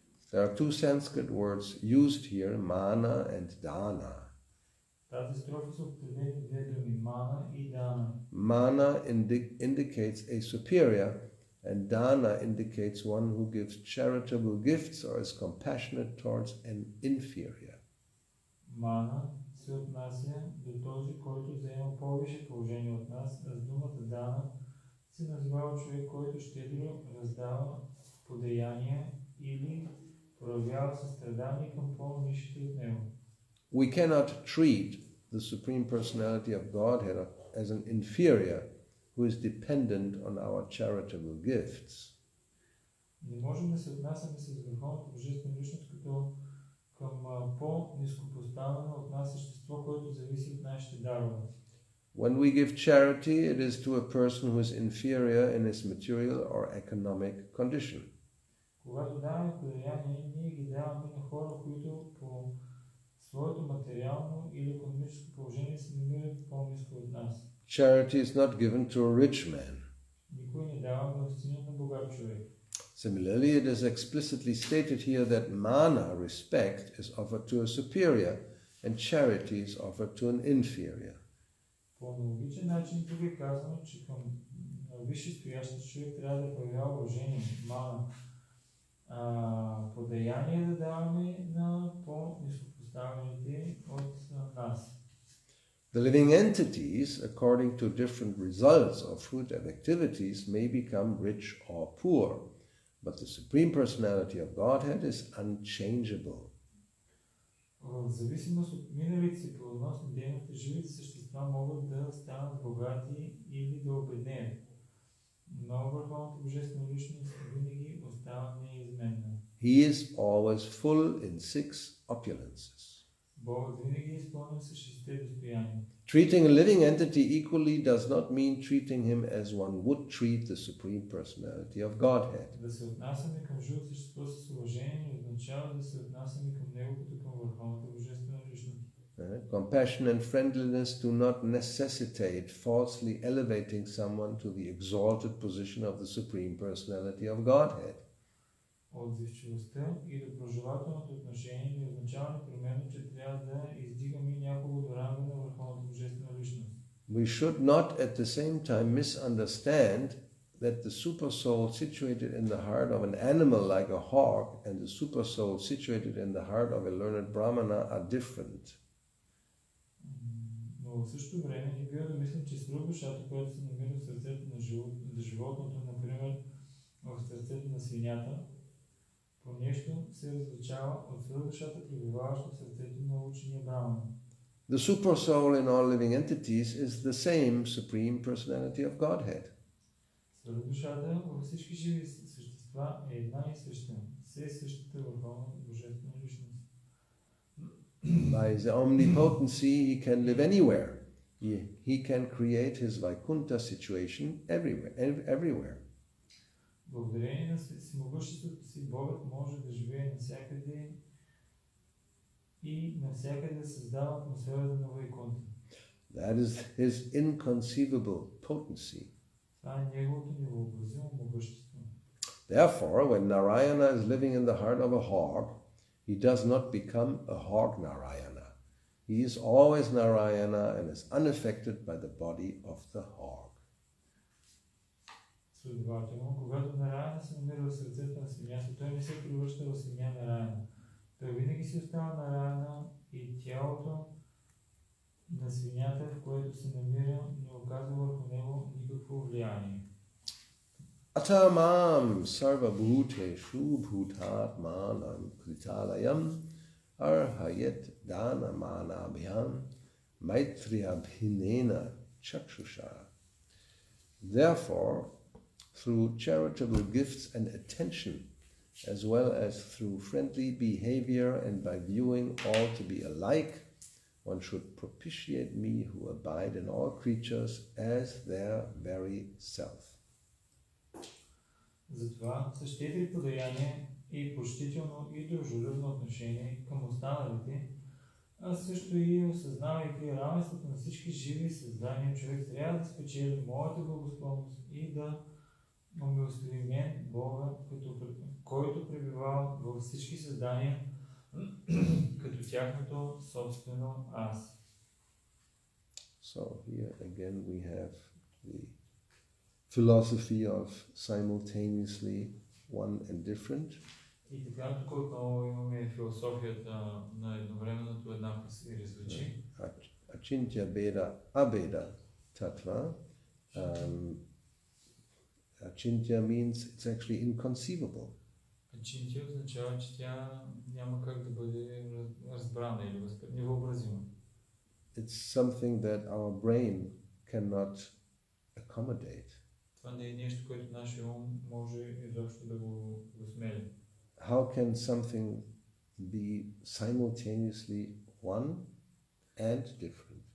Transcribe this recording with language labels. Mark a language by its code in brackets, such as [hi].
[en] There are two Sanskrit words used here, mana and dana. [bg] Тази строфа са употребени две думи, мана и дана. [en] Mana indicates a superior, and dana indicates one who gives charitable gifts or is compassionate towards an inferior. [bg] Мана се отнася до този, който заема по-висше положение от нас, а с думата дана се називава човек, който щедро раздава подаяния или проявява състрадание към по-нисшите от него. [en] We cannot treat the Supreme Personality of Godhead as an inferior who is dependent on our charitable gifts. [bg] Не можем да се отнасяме с върховната божествена личност като към по-ниско поставено от нас същество, което зависи от нашите дарове. [en] When we give charity, it is to a person who is inferior in his material or economic condition. [bg] Когато даваме подаяние, ние ги даваме на хора, които по своето материално или икономическо положение се намират по-ниско от нас. [en] Charity is not given to a rich man. [bg] Никой не дава милостиня на богат човек. [en] Similarly, it is explicitly stated here that mana, respect, is offered to a superior and charity is offered to an inferior. [bg] По аналогичен начин тук е казано, че към висшестоящ човек трябва да проявява уважение, мана. Подаяние да даваме на по-нископоставените от нас. [en] The living entities, according to different results of fruit and activities, may become rich or poor, but the Supreme Personality of Godhead is unchangeable. [bg] В зависимост от миналите си плодоносни дейности, живите същества могат да станат богати или да обеднеят. Но Върховната Божествена Личност винаги остава неизменна. [en] He is always full in 6 opulences. [bg] Богът винаги е изпълнен с 6 достояния. [en] Treating a living entity equally does not mean treating him as one would treat the Supreme Personality of Godhead. [bg] Да се отнасяме към живото същество с уважение не означава да се отнасяме към него като към Върховната Божествена Личност. [en] Compassion and friendliness do not necessitate falsely elevating someone to the exalted position of the Supreme Personality of Godhead. [bg] Отзивчивостта и доброжелателното отношение не означава непременно, че трябва да издигаме някого до ранга на Върховната Божествена Личност. [en] We should not at the same time misunderstand that the Supersoul situated in the heart of an animal like a hawk and the Supersoul situated in the heart of a learned Brahmana are different. [bg] Но в същото време не бива да мислим, че свръхдушата, която се намира в сърцето на животното, например в сърцето на свинята, по нещо се различава от свръхдушата, пребиваваща в сърцето на учения Брамана. [en] The Supersoul in all living entities is the same Supreme Personality of Godhead. [bg] Свръхдушата във всички живи същества е една и съща, все същата Върховна Божествена Личност. [en] By his omnipotency, he can live anywhere. He can create his Vaikuntha situation everywhere. [bg] Благодарение на всемогъществото си, Богът може да живее навсякъде и навсякъде да създава атмосферата на Вайкунта. [en] That is his inconceivable potency. [bg] Това е неговото невъобразимо могъщество. [en] Therefore, when Narayana is living in the heart of a hawk, he does not become a hawk Narayana. He is always Narayana and is unaffected by the body of the hawk. [bg] Следователно, когато Нараяна се намира в сърцето на свинята, той не се превръща в свиня Нараяна. Той винаги си остава Нараяна и тялото на свинята, в което се намира, не оказва върху него никакво влияние. [sa] Atamam sarva bhuteshu bhutatmanam kritalayam arhayet dana manabhyam maitriyabhinena chakshusha. [en] Therefore, through charitable gifts and attention, as well as through friendly behavior and by viewing all to be alike, one should propitiate me who abide in all creatures as their very self. [bg] Затова с 4 подаяния и почтително и дружелюбно отношение към останалите, а също и осъзнавайки равенството на всички живи създания, човек трябва да спечели моята благосклонност и да умилостиви мен, Бога, който пребивава във всички създания, като тяхното собствено аз. [en] So here again we have the philosophy of simultaneously one and different. [bg] И така тук отново имаме философията на едновременното еднаквост и различие. [sa] Achintya Beda Abeda Tattva. [en] Achintya means it's actually inconceivable. [bg] Achintya означава, че тя няма как да бъде разбрана или невъобразима. [en] It's something that our brain cannot accommodate. [bg] Това не е нещо, което нашия ум може изобщо да го смели. [en] How can something be simultaneously one and different?